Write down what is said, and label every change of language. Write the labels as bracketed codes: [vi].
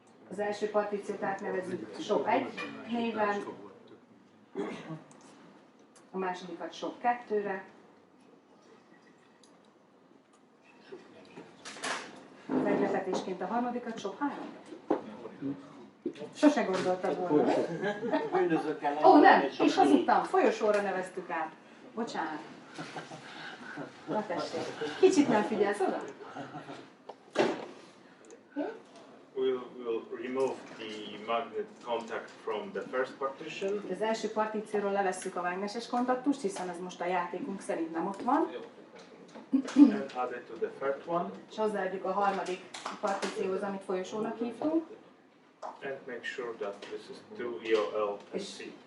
[hu] Az első partíciót átnevezzük Shop 1 néven, a másodikat Shop 2-re, meglepetésként a harmadikat Shop 3-ra. Sose gondoltam volna. Ó, nem, és hazudtam, folyosóra neveztük át. Bocsánat. Na tessék, kicsit nem figyelsz oda? [en] We'll remove the magnet contact from the first partition. [hu] Az első partícióról levesszük a mágneses kontaktust, hiszen ez most a játékunk szerint nem ott van. [en] And add it to the third one. [hu] És hozzáadjuk a harmadik partícióhoz, amit folyosónak hívtunk. [en] And make sure that this is 2 EOL and C.